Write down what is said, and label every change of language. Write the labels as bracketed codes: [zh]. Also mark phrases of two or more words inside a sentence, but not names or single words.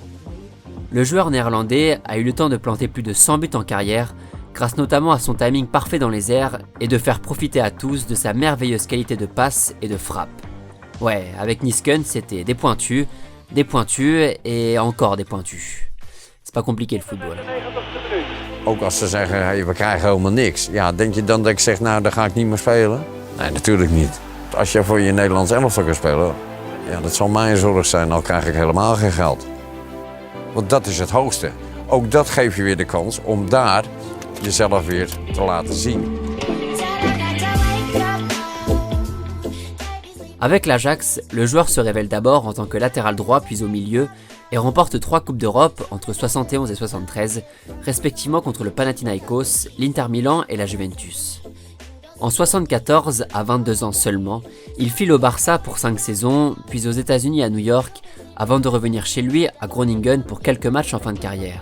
[fr] Le joueur néerlandais a eu le temps de planter plus de 100 buts en carrière, grâce notamment à son timing parfait dans les airs et de faire profiter à tous de sa merveilleuse qualité de passe et de frappe. Ouais, avec Neeskens, c'était des pointus et encore des pointus. C'est pas compliqué le football. [nl] Ook als ze zeggen, hey, we krijgen helemaal niks. Ja, denk je dan dat ik zeg, nou, dan ga ik niet meer spelen? Nee, natuurlijk niet. Als je voor je Nederlands elftal kan spelen, ja, dat zal mijn zorg zijn, dan krijg ik helemaal geen geld. Want dat is het hoogste. Ook dat geeft je weer de kans om daar jezelf weer te laten zien. [fr] Avec l'Ajax, le joueur se révèle d'abord en tant que latéral droit puis au milieu et remporte 3 Coupes d'Europe entre 71 et 73, respectivement contre le Panathinaikos, l'Inter Milan et la Juventus. En 74, à 22 ans seulement, il file au Barça pour 5 saisons, puis aux États-Unis à New York, avant de revenir chez lui à Groningen pour quelques matchs en fin de carrière.